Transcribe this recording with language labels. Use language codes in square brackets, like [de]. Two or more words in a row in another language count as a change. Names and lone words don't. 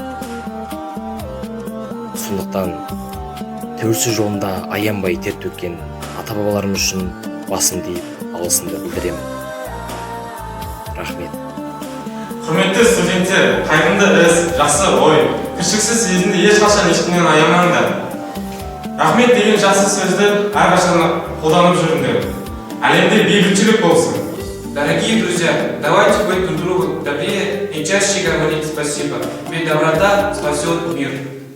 [kk] Сондықтан тәуелсіздік жолында аянбай тер төккен ата-бабаларымыз үшін басым дейіп алғысымды білдіремін. Рахмет. Құрметті студенттер, қайғынды іс, жақсы ой, кіршіксіз сезімді ешқашан ешкімнен аямаңдар. Рахмет деген жақсы сөзді әрқашан қолданып жүріңдер. Әлемде бейбітшілік болсын. [ru] Дорогие друзья, давайте быть друг другу добрее и чаще говорить спасибо, ведь доброта спасет мир.